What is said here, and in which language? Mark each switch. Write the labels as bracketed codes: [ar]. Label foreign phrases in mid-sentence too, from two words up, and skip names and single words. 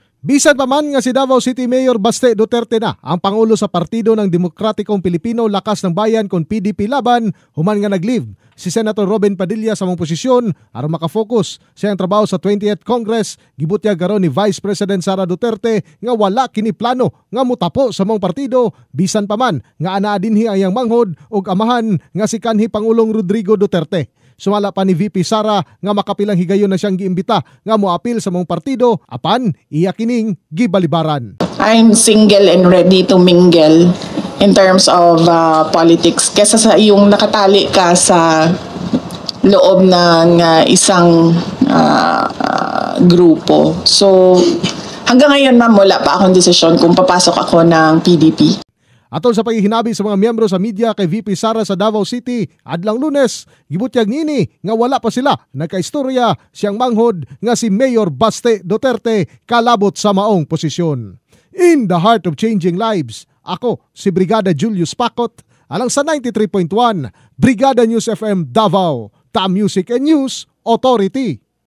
[ceb] Bisan pa man nga si Davao City Mayor Baste Duterte na ang pangulo sa Partido ng Demokratikong Pilipino Lakas ng Bayan kon PDP laban, human nga nag-leave si Senator Robin Padilla sa mong posisyon aron makafocus sa iyang trabaho sa 20th Congress. Gibutyag karon ni Vice President Sara Duterte nga wala kini plano nga mutapo sa mong partido bisan pa man nga anaa dinhi ang iyang manghod ug amahan nga si kanhi Pangulong Rodrigo Duterte. Sumala pa ni VP Sara nga makapilang higayon na siyang giimbita nga moapil sa mong partido apan iya kining gibalibaran. [en] I'm single and ready to mingle in terms of politics [tl] kesa sa iyong nakatali ka sa loob ng isang grupo. So hanggang ngayon ma'am wala pa akong desisyon kung papasok ako ng PDP. [ceb] Atol sa paghihinabi sa mga miyembro sa media kay VP Sara sa Davao City adlang Lunes, gibutyag nini nga wala pa sila nagkaistorya siyang manghod nga si Mayor Baste Duterte kalabot sa maong posisyon. [en] In the heart of changing lives, [ceb] ako si Brigada Julius Pacot, alang sa 93.1 Brigada News FM Davao, Ta Music and News Authority.